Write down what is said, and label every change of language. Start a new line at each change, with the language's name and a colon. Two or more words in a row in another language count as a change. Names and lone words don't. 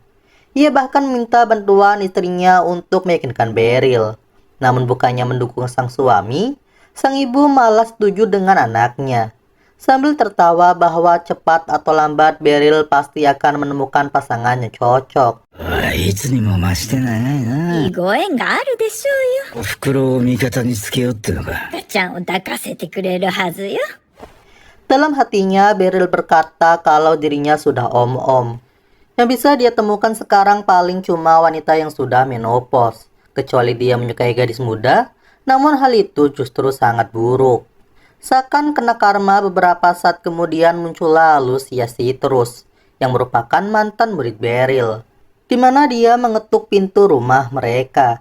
Indonesian: Ia bahkan minta bantuan istrinya untuk meyakinkan Beryl. Namun bukannya mendukung sang suami, sang ibu malah setuju dengan anaknya. Sambil tertawa bahwa cepat atau lambat Beryl pasti akan menemukan pasangan yang cocok.
Japanese: いつにも増して長いな。いいご縁があるでしょうよ。お袋を味方につけようってのか。赤ちゃんを抱かせてくれるはずよ。
Indonesian: Dalam hatinya Beryl berkata kalau dirinya sudah om-om. Yang bisa dia temukan sekarang paling cuma wanita yang sudah menopause. Kecuali dia menyukai gadis muda, namun hal itu justru sangat buruk. Seakan kena karma, beberapa saat kemudian muncullah Lucia Citrus, yang merupakan mantan murid Beryl, di mana dia mengetuk pintu rumah mereka.